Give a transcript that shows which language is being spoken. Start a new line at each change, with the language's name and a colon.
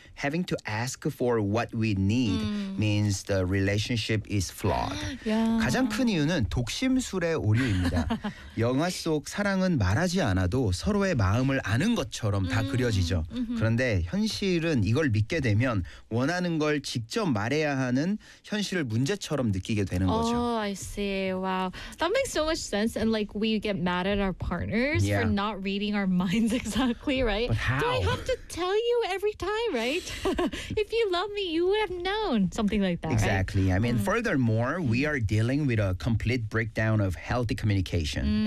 English: having to ask for what we need means the relationship is flawed. Yeah.
Korean: 가장 큰 이유는 독심술의 오류입니다. 영화 속 사랑은 말하지 않아도 서로의 마음을 아는 것처럼 다 그려지죠. 그런데 현실은 이걸 믿게 되면 원하는 걸 직접 말해야 하는 현실을 문제처럼 느끼게 되는 거죠.
English: Oh, I see. Wow. That makes so much sense. And like we get mad at our partners yeah. for not reading our minds exactly, right? But how? Do I have to tell you every time, right? If you love me, you would have known. Something like that, exactly. Right? I mean, furthermore, we are dealing with a complete breakdown of healthy communication. Mm.